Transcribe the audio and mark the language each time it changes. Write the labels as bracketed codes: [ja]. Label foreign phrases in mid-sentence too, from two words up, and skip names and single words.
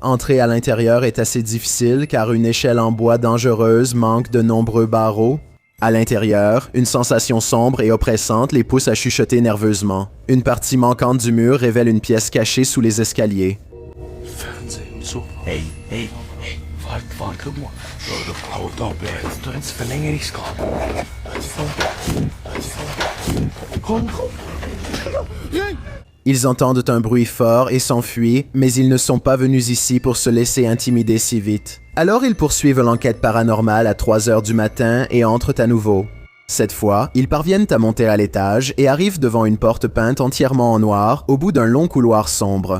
[fr] Entrer à l'intérieur est assez difficile car une échelle en bois dangereuse manque de nombreux barreaux. À l'intérieur, une sensation sombre et oppressante les pousse à chuchoter nerveusement. Une partie manquante du mur révèle une pièce cachée sous les escaliers. [de] Hey, hey, hey, warte mal. [en] Hold on, [de] jetzt verlängere ich's gerade. Komm. [fr] Ils entendent un bruit fort et s'enfuient, mais ils ne sont pas venus ici pour se laisser intimider si vite. Alors ils poursuivent l'enquête paranormale à 3 heures du matin et entrent à nouveau. Cette fois, ils parviennent à monter à l'étage et arrivent devant une porte peinte entièrement en noir au bout d'un long couloir sombre.